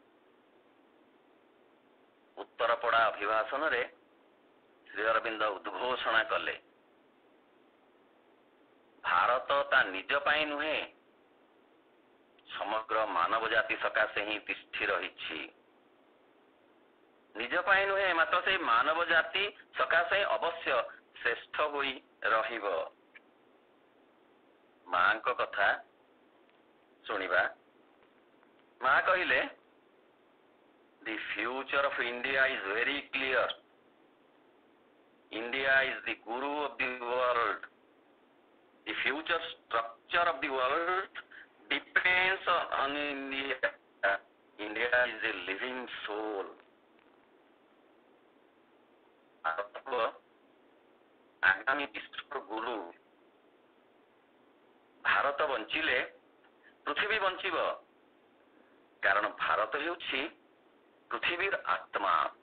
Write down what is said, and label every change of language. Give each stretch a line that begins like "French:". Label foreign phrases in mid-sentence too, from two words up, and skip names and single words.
Odia: ଉତ୍ତରପଡ଼ା ଅଭିଭାଷଣରେ ଶ୍ରୀ ଅରବିନ୍ଦ ଉଦ୍ଘୋଷଣା କଲେ, ଭାରତ ତା ନିଜ ପାଇଁ ନୁହେଁ, ସମଗ୍ର ମାନବ ଜାତି ସକାଶେ ହିଁ ତିଷ୍ଠି ରହିଛି। ନିଜ ପାଇଁ ନୁହେଁ, ମାତ୍ର ସେଇ ମାନବ ଜାତି ସକାଶେ ଅବଶ୍ୟ ଶ୍ରେଷ୍ଠ ହୋଇ ରହିବ। ମାଙ୍କ କଥା ଶୁଣିବା। ମା କହିଲେ,
English: The future of India is very clear. India is the guru of the world. The future structure of the world depends on India. India is a living soul.
Odia: ଆଗାମୀ ବିଶ୍ୱର ଗୁରୁ। ଭାରତ ବଞ୍ଚିଲେ ପୃଥିବୀ ବଞ୍ଚିବ, କାରଣ ଭାରତ ହେଉଛି ପୃଥିବୀର ଆତ୍ମା।